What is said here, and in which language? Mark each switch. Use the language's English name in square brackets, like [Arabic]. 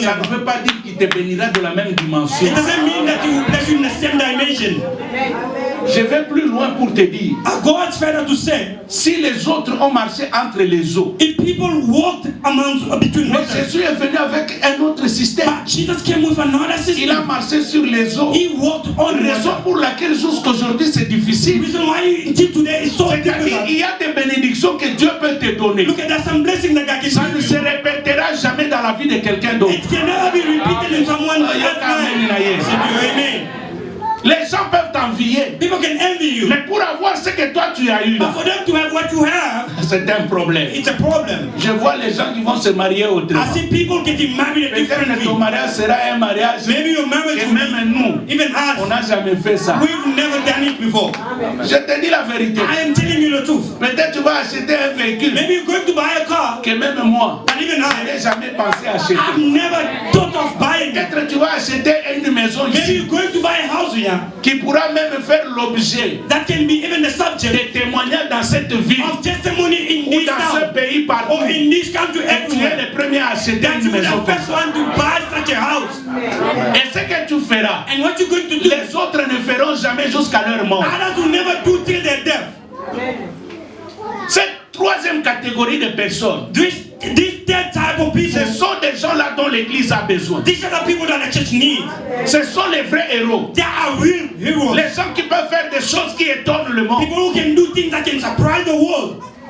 [French] ça ne veut pas dire qu'il te bénira de la même dimension. [English] It doesn't mean that he will bless you in the same dimension. [French] Je vais plus loin pour te dire. [English] God's further to say, [French] si les autres ont marché entre les eaux, [English] if people walked between [French] mais [English] waters, [French] Jésus est venu avec un autre système. [English] But Jesus came with another system. [French] Il a marché sur les eaux. [English] He walked on [French] raison [English] water. [French] Pour laquelle jusqu'aujourd'hui c'est difficile. [English] The reason why until today is so difficult. [French] Il y a des bénédictions que Dieu peut te donner. [English] Look at that, some blessing that God can [French] Ça ne se répétera jamais dans la vie de quelqu'un d'autre. [English] It can never be repeated in someone's life. [French] Amen. Les gens peuvent t'envier. [English] People can envy you. [French] Mais pour avoir ce que toi tu as eu là, [English] but for them to have what you have, [French] c'est un problème. [English] It's a problem. [French] Je vois les gens qui vont se marier autrement. [English] I see people getting married a different way. [French] Ton mariage sera un mariage. [English] Maybe your marriage [French] que même nous, [English] even us, [French] on n'a jamais fait ça. [English] We've never done it before. [French] Je te dis la vérité. [English] I am telling you the truth. [French] Peut-être tu vas acheter un véhicule. [English] Maybe you're going to buy a car. [French] Que même moi, [English] and even I [French] n'ai jamais pensé acheter. [English] I've never thought of buying. [French] Peut-être tu vas acheter une maison ici. [English] Maybe you're going to buy a house here. [French] Qui pourra même faire l'objet [English] that can be even the subject [French] de témoignages dans cette ville [English] of testimony in [French] ou [English] this [French] dans [English] town, [French] ce pays partout. [English] or in this country [French] Tu es le premier à acheter une maison. [English] The first one to buy such a house. [French] Et ce que tu feras, [English] and what you're going to do, [French] les autres ne feront jamais jusqu'à leur mort. [English] Others will never do till their death. [French] Cette troisième catégorie de personnes, [English] this third type of people, [French] ce sont des gens là dont l'église a besoin. [English] These are the people that the church needs. [French] Ce sont les vrais héros. [English] They are real heroes. [French] Les gens qui peuvent faire des choses qui étonnent le monde. [English] People who can do things that can surprise the world.